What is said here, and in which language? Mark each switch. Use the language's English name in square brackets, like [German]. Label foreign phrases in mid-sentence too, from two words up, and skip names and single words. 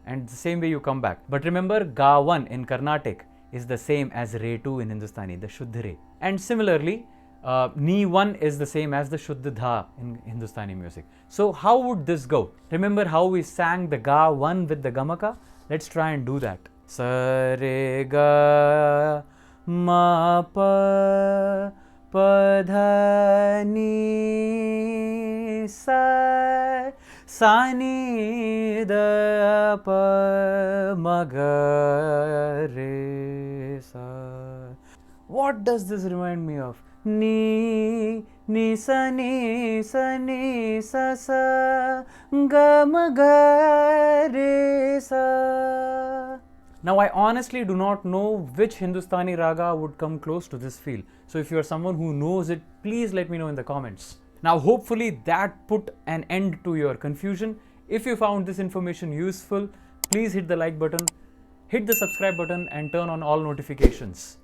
[English] And the same way you come back. But remember, Ga 1 in Carnatic is the same as Re 2 in Hindustani, the Shuddha Re. And similarly, Ni 1 is the same as the Shuddha Dha in Hindustani music. So how would this go? Remember how we sang the Ga 1 with the Gamaka? Let's try and do that. Sa re ga ma pa pa dha ni sa. Sa ni da pa ma ga re sa. What does this remind me of? Ni sa ni sa ni sa sa ga ma ga re sa. Now I honestly do not know which Hindustani raga would come close to this feel. So if you are someone who knows it, please let me know in the comments. Now hopefully that put an end to your confusion. If you found this information useful, please hit the like button, hit the subscribe button and turn on all notifications.